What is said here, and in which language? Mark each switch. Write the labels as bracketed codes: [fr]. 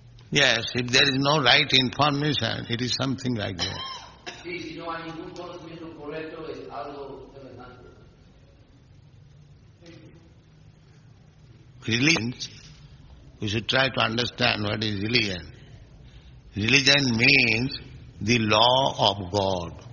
[en] Yes, if there is no right information, it is something like that. [es] Sí, si no hay ningún conocimiento correcto, es algo semejante. [en] Religion, we should try to understand what is religion. Religion means the law of God.